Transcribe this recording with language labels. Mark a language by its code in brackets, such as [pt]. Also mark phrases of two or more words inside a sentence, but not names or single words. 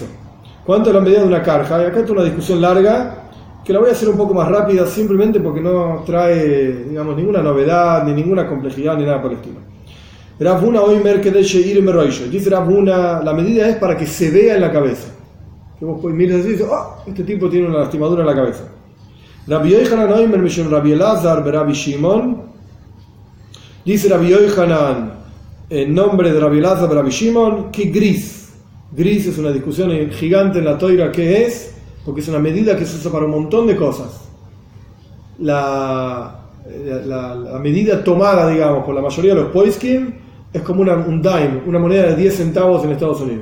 [es] ¿Cuánto es la medida de una karja? Y acá está una discusión larga que la voy a hacer un poco más rápida simplemente porque no trae, digamos, ninguna novedad, ni ninguna complejidad, ni nada por el estilo. [he] רב הונא אומר כדי שיראה מראשו. [es] Dice Rav Huna, la medida es para que se vea en la cabeza. Que vos miras así y dices, este tipo tiene una lastimadura en la cabeza. [he] רבי יוחנן אומר משום רבי אלעזר רבי שמעון. [es] Dice Rabbi Yochanan en nombre de Rabbi Elazar Rabbi Shimon que gris. Gris es una discusión gigante en la Toira, ¿qué es? Porque es una medida que se usa para un montón de cosas. La medida tomada, digamos, por la mayoría de los poiskim es como un dime, una moneda de 10 centavos en Estados Unidos.